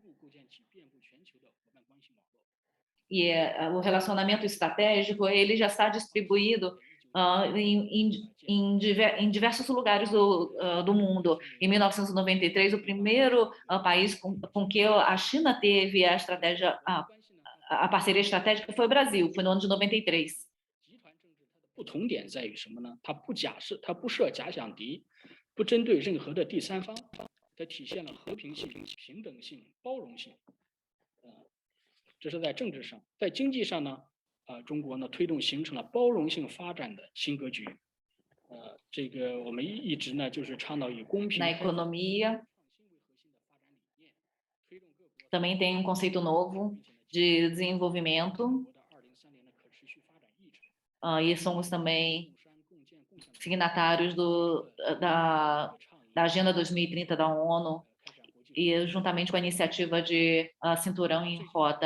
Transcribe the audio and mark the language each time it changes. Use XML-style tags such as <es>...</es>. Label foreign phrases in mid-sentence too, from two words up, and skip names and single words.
<pt>E o relacionamento estratégico ele já está distribuído em diversos lugares do mundo. Em 1993, o primeiro país com que a China teve a estratégia, a parceria estratégica foi o Brasil, foi no ano de 93.</pt> <zh>不同点在于什么呢？它不设假想敌，不针对任何的第三方，它体现了和平性、平等性、包容性。这是在政治上，在经济上呢，中国呢推动形成了包容性发展的新格局。这个我们一直呢就是倡导以公平。</zh> <pt>Na economia, também tem um conceito novo de desenvolvimento. E somos também signatários da Agenda 2030 da ONU, e juntamente com a iniciativa de Cinturão em Rota.</pt>